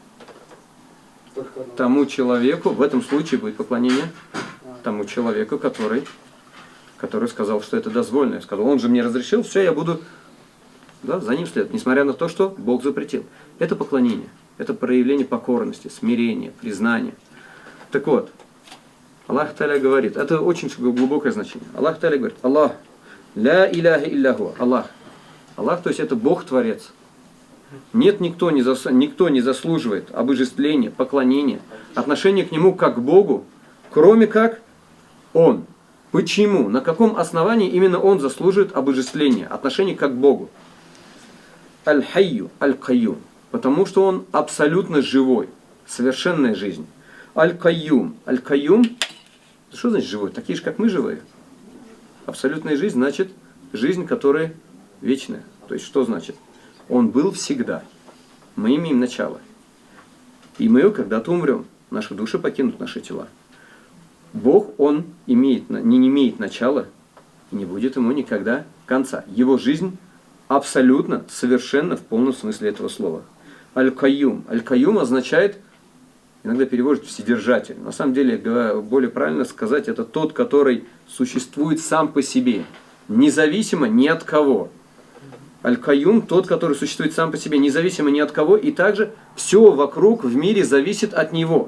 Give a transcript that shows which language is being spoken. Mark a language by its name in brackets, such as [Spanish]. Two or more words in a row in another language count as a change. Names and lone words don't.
[Russian] Тому человеку, в этом случае будет поклонение тому человеку, который сказал, что это дозволено. Я сказал, он же мне разрешил, все, я буду за ним следовать, несмотря на то, что Бог запретил. Это поклонение, это проявление покорности, смирения, признания. Так вот, [Arabic] الله تعالى [Russian] говорит, это очень глубокое значение. [Arabic] الله تعالى [Russian] говорит, [Arabic] الله، لا إله إلا هو، الله. [Russian] Аллах, то есть это Бог-творец. Нет, никто не заслуживает обожествления, поклонения, отношения к Нему как к Богу, кроме как Он. Почему? На каком основании именно Он заслуживает обожествления, отношения как к Богу? [Arabic] الحي، القيوم. [Russian] Потому что Он абсолютно живой, совершенная жизнь. Аль-Кайюм. Аль-Кайюм, что значит живой? Такие же, как мы, живые. Абсолютная жизнь значит жизнь, которая вечная. То есть что значит? Он был всегда. Мы имеем начало. И мы когда-то умрем. Наши души покинут наши тела. Бог, Он не имеет начала и не будет ему никогда конца. Его жизнь абсолютно, совершенно в полном смысле этого слова. Аль-Кайюм. Аль-Кайюм означает, иногда переводят вседержатель. На самом деле, более правильно сказать, это тот, который существует сам по себе, независимо ни от кого. Аль-Каюм, тот, который существует сам по себе, независимо ни от кого, и также все вокруг в мире зависит от него.